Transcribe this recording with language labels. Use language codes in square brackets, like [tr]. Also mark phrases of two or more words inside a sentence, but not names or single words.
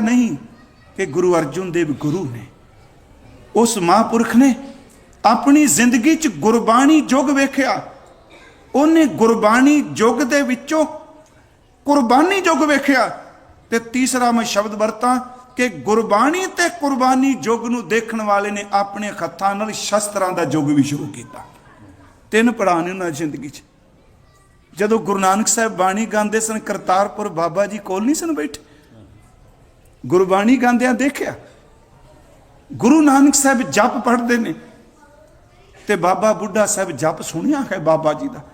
[pa] ਨਹੀਂ ਕਿ ਗੁਰੂ ਅਰਜੁਨ ਦੇਵ ਗੁਰੂ ਨੇ, ਉਸ ਮਹਾਂਪੁਰਖ ਨੇ ਆਪਣੀ ਜ਼ਿੰਦਗੀ 'ਚ ਗੁਰਬਾਣੀ ਯੁਗ ਵੇਖਿਆ। ਉਨ੍ਹਾਂ ਗੁਰਬਾਣੀ ਯੁਗ ਦੇ ਵਿਚੋਂ ਕੁਰਬਾਨੀ ਯੁਗ ਵੇਖਿਆ। ਤੇ ਤੀਸਰਾ ਮੈਂ ਸ਼ਬਦ ਵਰਤਾਂ ਕਿ ਗੁਰਬਾਣੀ ਤੇ ਕੁਰਬਾਨੀ ਯੁਗ ਨੂੰ ਦੇਖਣ ਵਾਲੇ ਨੇ ਆਪਣੇ ਹੱਥਾਂ ਨਾਲ ਸ਼ਸਤਰਾਂ ਦਾ ਯੁਗ ਭੀ ਸ਼ੁਰੂ ਕੀਤਾ। 3 ਪੜਾਅ ਨੇ ਉਹਨਾਂ ਜ਼ਿੰਦਗੀ 'ਚ। ਜਦੋਂ ਗੁਰੂ ਨਾਨਕ ਸਾਹਿਬ ਬਾਣੀ ਗਾਉਂਦੇ ਸਨ, ਕਰਤਾਰਪੁਰ ਬਾਬਾ ਜੀ ਕੋਲ ਨਹੀਂ ਸਨ ਬੈਠੇ, ਗੁਰਬਾਣੀ ਗਾਉਂਦਿਆਂ ਦੇਖਿਆ। ਗੁਰੂ ਨਾਨਕ ਸਾਹਿਬ ਜਪ ਪੜ੍ਹਦੇ ਨੇ ਤੇ ਬਾਬਾ ਬੁੱਢਾ ਸਾਹਿਬ ਜਪ ਸੁਣਿਆ ਹੈ ਬਾਬਾ ਜੀ ਦਾ।